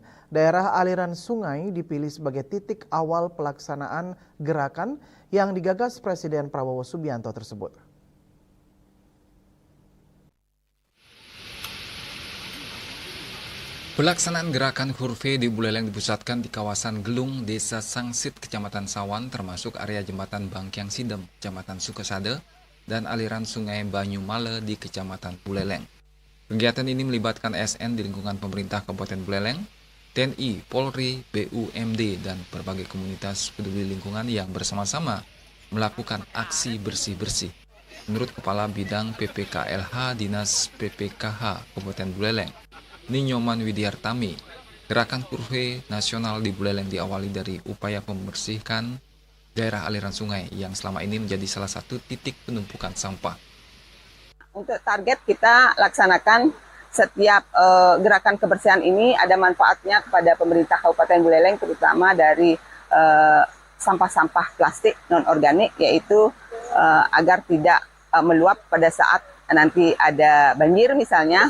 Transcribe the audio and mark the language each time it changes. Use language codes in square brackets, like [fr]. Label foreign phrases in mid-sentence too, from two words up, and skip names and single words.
[id] Daerah aliran sungai dipilih sebagai titik awal pelaksanaan gerakan yang digagas Presiden Prabowo Subianto tersebut. Pelaksanaan gerakan Kurve di Buleleng dipusatkan di kawasan Gelung, Desa Sangsit, Kecamatan Sawan, termasuk area jembatan Bangkyang Sidem, Kecamatan Sukesade, dan aliran sungai Banyumale di Kecamatan Buleleng. Kegiatan ini melibatkan ASN di lingkungan pemerintah Kabupaten Buleleng, TNI, Polri, BUMD, dan berbagai komunitas peduli lingkungan yang bersama-sama melakukan aksi bersih-bersih. Menurut Kepala Bidang PPKLH Dinas PPKH Kabupaten Buleleng, Ninyoman Widiartami, gerakan Kurve Nasional di Buleleng diawali dari upaya membersihkan daerah aliran sungai yang selama ini menjadi salah satu titik penumpukan sampah. Untuk target kita laksanakan setiap gerakan kebersihan ini ada manfaatnya kepada pemerintah Kabupaten Buleleng, terutama dari sampah-sampah plastik non-organik, yaitu agar tidak meluap pada saat nanti ada banjir misalnya.